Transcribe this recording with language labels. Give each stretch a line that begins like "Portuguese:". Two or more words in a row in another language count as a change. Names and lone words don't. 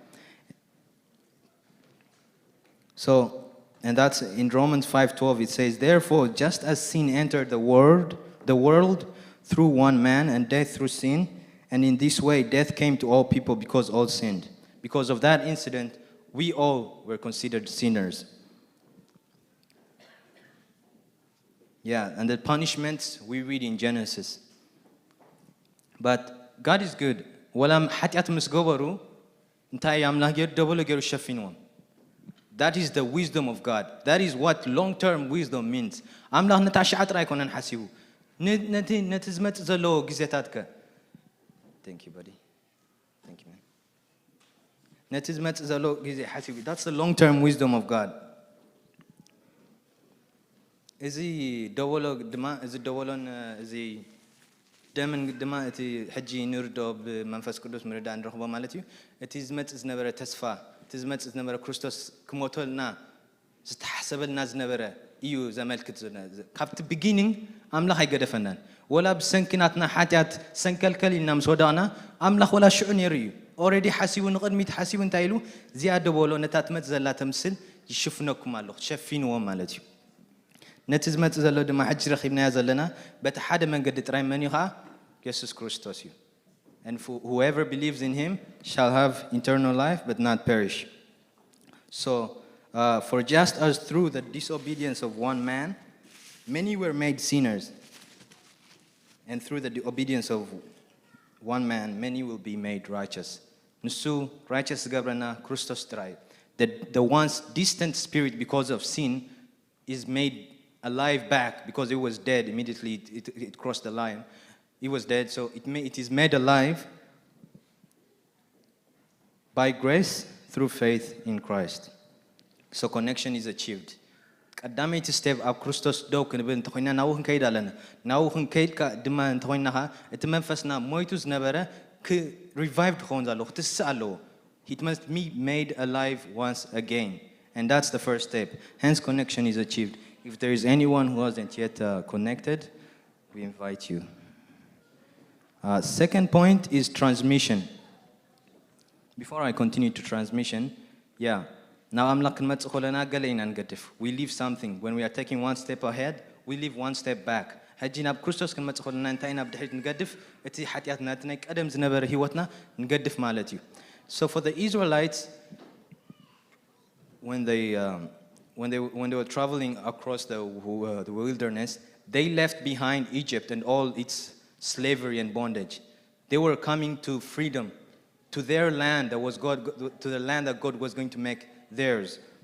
English: So, and that's in Romans 5:12, it says, therefore, just as sin entered the world through one man, and death through sin, and in this way death came to all people because all sinned. Because of that incident, we all were considered sinners. Yeah, and the punishments we read in Genesis. But God is good.
Tigrinya: ወላም ኃጢአት ምስ ገበሩ እንታይ አምላክ ገር ደበሎ ገሩ ሸፊንዎም.
English: That is the wisdom of God. That is what long-term wisdom means.
Tigrinya: አምላክ ነታ ሻዓጥራ አይኮነን ሐሲቡ ነቲ ዝመጽ ዘለዎ ግዜታትከ.
English: Thank you, buddy. Thank you, man.
Tigrinya: ነቲ ዝመጽ ዘሎ ግዜ ሐሲቡ.
English: That's the long-term wisdom of God.
Tigrinya: እዚ ደወሎ ድማ እዚ ደወሎን እዚ ደምን ድማ እቲ ሕጂ ንርዶ ብመንፈስ ቅዱስ ምርዳ እንረኽቦ ማለት እዩ። እቲ ዝመጽ ዝነበረ ተስፋ እቲ ዝመጽ ዝነበረ ክርስቶስ ክሞተልና ዝተሓሰበልና ዝነበረ እዩ ዘመልክት ካብቲ ቢጊኒንግ ኣምላኽ ኣይገደፈናን ወላ ብሰንኪናትና ሓጢአት ሰንከልከል ኢልና ምስ ወዳቕና ኣምላኽ ወላ ሽዑ ነይሩ እዩ ኦልሬዲ ሓሲቡ ንቕድሚት ሓሲቡ እንታይ ኢሉ እዚኣ ደበሎ ነታ ትመጽ ዘላ ተምስል ይሽፍነኩም ኣለኹ ሸፊንዎም ማለት እዩ ነቲ ዝመጽ ዘሎ ድማ ሕጂ ረኺብናያ ዘለና በቲ ሓደ መንገዲ ጥራይ መን እዩ ከዓ ኢየሱስ ክርስቶስ እዩ.
English: And whoever believes in him shall have eternal life but not perish. So, for just as through the disobedience of one man, many were made sinners, and through the obedience of one man, many will be made righteous. Nusu righteous
Tigrinya: ገቢሩና ክርስቶስ ጥራይ.
English: The once distant spirit because of sin is made alive back because it was dead immediately it crossed the line. He was dead, so it is made alive by grace through faith in Christ. So connection is achieved.
Tigrinya: ቀዳመይቲ ስቴፕ ኣብ ክርስቶስ ደው ክንብል እንተኮይና ናብኡ ክንከይድ ኣለና ናብኡ ክንከይድ ድማ እንተኮይናኻ እቲ መንፈስና ሞይቱ ዝነበረ ሪቫይቭድ ክኸውን ዘለዎ ክትስእ ኣለዎ.
English: It must be made alive once again, and that's the first step. Hence connection is achieved. If there is anyone who hasn't yet connected, we invite you. Second point is transmission. Before I continue to transmission, now
Tigrinya: ኣምላኽ ክንመጽእ ከለና ገለ ኢና ንገድፍ.
English: We leave something. When we are taking one step ahead, we leave one step back.
Tigrinya: ሕጂ ናብ ክርስቶስ ክንመጽእ ከለና እንታይ ኢና ብድሕሪት ንገድፍ? እቲ ሓጢአትና እቲ ናይ ቀደም ዝነበረ ህይወትና ንገድፍ ማለት እዩ.
English: So for the Israelites, when they were traveling across the wilderness, they left behind Egypt and all its slavery and bondage. They were coming to freedom, to their land to the land that God was going to make theirs.